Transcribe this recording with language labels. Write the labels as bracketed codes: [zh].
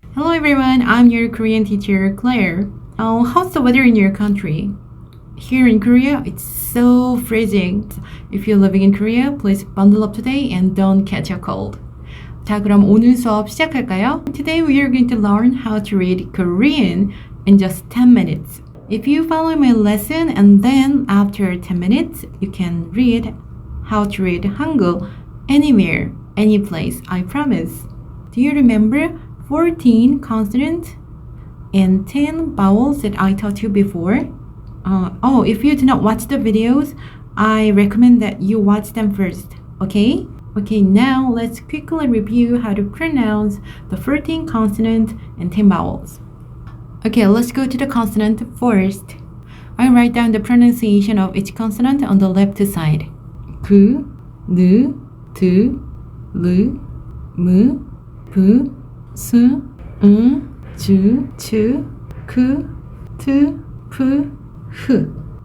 [en] Hello everyone, I'm your Korean teacher, Claire. How's the weather in your country? Here in Korea, it's so freezing. If you're living in Korea, please bundle up today and don't catch a cold. [ko] 자, 그럼 오늘 수업 시작할까요? [en] Today we are going to learn how to read Korean in just 10 minutes. If you follow my lesson and then after 10 minutes, you can read how to read Hangul anywhere, any place, I promise. Do you remember 14 consonants and 10 vowels that I taught you before? If you do not watch the videos, I recommend that you watch them first, okay? Okay, now let's quickly review how to pronounce the 14 consonants and 10 vowels. Okay, let's go to the consonant first. I write down the pronunciation of each consonant on the left side. [ko] 그, 느, 드, 르, 무, 부, 스, 주, 츠, 그, 트, 프, 흐.